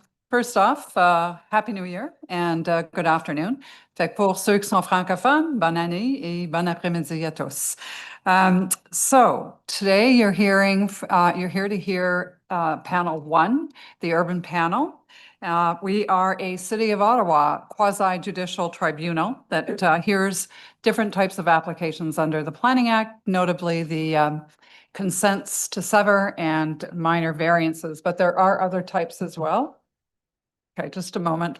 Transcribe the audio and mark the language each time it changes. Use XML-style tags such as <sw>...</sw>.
<en>First off, Happy New Year and good afternoon.</en> <fr>Fait que pour ceux qui sont francophones, bonne année et bon après-midi à tous.</fr> <en>So today you're here to hear panel one, the urban panel. We are a City of Ottawa quasi-judicial tribunal that hears different types of applications under the Planning Act, notably the consents to sever and minor variances, but there are other types as well. Okay, just a moment.</en>